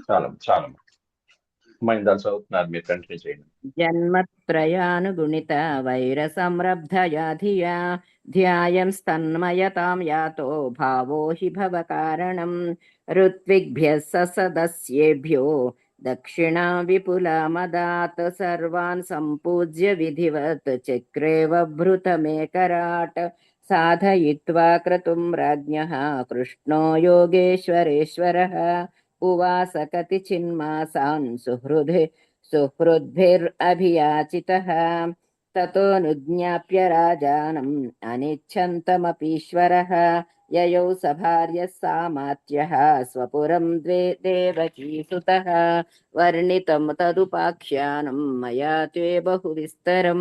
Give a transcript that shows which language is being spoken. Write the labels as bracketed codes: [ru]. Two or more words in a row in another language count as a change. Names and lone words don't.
[te] చాలా మైందాలు చదువుతున్నారు, మీరు కంటిన్యూ చేయండి. [sa] జన్మత్రయానుగుణిత వైర సంరబ్ధయా ధియా ధ్యాయం స్తన్మయతాం యాతో భావో హి భవ కారణం ఋత్విగ్భ్యః సదస్యేభ్యో దక్షిణా విపులా మదాత్ సర్వాన్ సంపూజ్య విధివత్ చక్రేవ భృతమేకరాట్ సాధయిత్వా క్రతుం రాజ్ఞః కృష్ణో యోగేశ్వరేశ్వరः उवास कतिचिन्मासान् सुहृद्भिरभियाचितः ततोऽनुज्ञाप्य राजानम् अनिच्छन्तमपीश्वरः ययौ सभार्यः सामात्यः स्वपुरं देवकीसुतः वर्णितं तदुपाख्यानं मया ते बहुविस्तरं